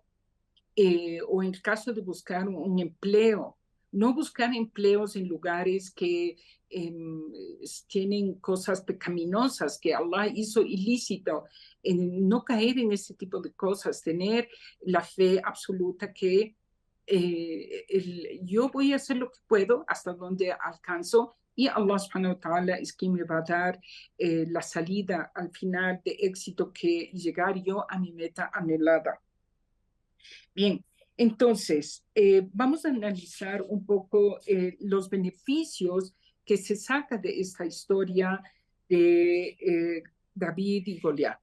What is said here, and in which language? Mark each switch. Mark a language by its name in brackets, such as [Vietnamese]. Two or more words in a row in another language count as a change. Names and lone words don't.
[Spanish] O en el caso de buscar un empleo, no buscar empleos en lugares que eh, tienen cosas pecaminosas que Allah hizo ilícito, no caer en ese tipo de cosas, tener la fe absoluta que yo voy a hacer lo que puedo hasta donde alcanzo y Allah [Arabic] سبحانه وتعالى [Spanish] es quien me va a dar la salida al final de éxito que llegar yo a mi meta anhelada. Bien, entonces, vamos a analizar un poco los beneficios que se saca de esta historia de David y Goliat.